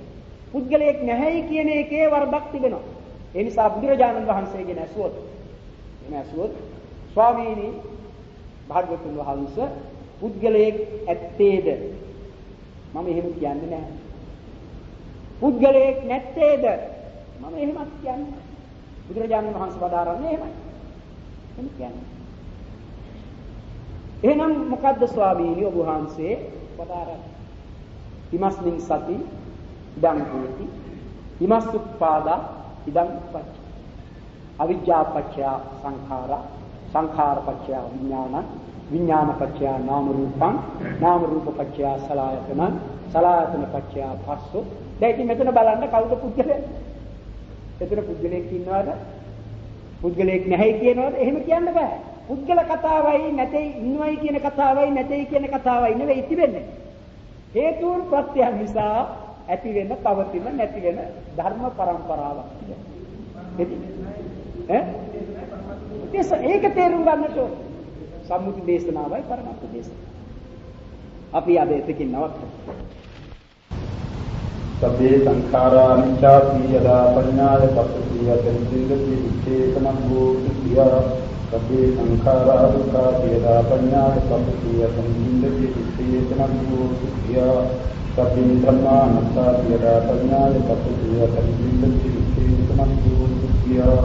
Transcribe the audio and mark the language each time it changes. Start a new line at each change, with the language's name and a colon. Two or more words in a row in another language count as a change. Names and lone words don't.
Sinhala: පුද්ගලයෙක් නැහැයි කියන එකේ වරදක් තිබෙනවා. ඒ නිසා බුදුරජාණන් වහන්සේගෙන් ඇසුවොත් ස්වාමීනි භාග්‍යවතුන් වහන්සේ පුද්ගලයෙක් ඇත්තේද? මම එහෙම කියන්නේ නැහැ. පුද්ගලයෙක් නැත්තේද? මම එහෙමත් කියන්නේ නැහැ. බුදුරජාණන් වහන්සේ වදාරන්නේ එහෙමයි. එහෙම කියන්නේ. එහෙනම් මොකද්ද ස්වාමීනි ඔබ වහන්සේ වදාරන්නේ?
Pali: ඉමස්මින් සති ඉදං හෝති ඉමස්සුප්පාදා ඉදං උප්පච්ච අවිජ්ජා පත්‍ය සංඛාරා සංඛාර පත්‍ය විඥාන විඥාන පත්‍ය නාම රූපං නාම රූප පත්‍ය සලආයතන සලආයතන පත්‍ය පස්සෝ.
Sinhala: දැන් ඉතින් මෙතන බලන්න කවුද පුද්ගලයා? එතන පුද්ගලයෙක් ඉන්නවද? පුද්ගලයෙක් නැහැ කියනවද? එහෙම කියන්න බෑ. පුද්ගල කතාවයි නැtei ඉන්නවයි කියන කතාවයි නැtei කියන කතාවයි නෙවෙයි තිබෙන්නේ. හේතුන් ප්‍රත්‍යයන් නිසා ඇති වෙන පවතින නැති වෙන ධර්ම පරම්පරාවක් තිබෙනවා. ඒක තේරුම් ගන්නට ඕන. සම්මුති දේශනාවයි පරමාර්ථ දේශනාව. අපි අද එතකින් නවත්තමු.
Pali: සබ්බේ සංඛාරා නිච්ඡාති යදා පඤ්ඤාය පස්සති යතං සිද්ධි විච්ඡේතනං භූති කියා. සබ්බේ සංඛාරා දුක්ඛාති යදා පඤ්ඤාය පස්සති යතං සිද්ධි විච්ඡේතනං භූති කියා. සබ්බේ ධම්මානත්තාති යදා පඤ්ඤාය පස්සති යතං සිද්ධි විච්ඡේතනං භූති කියා.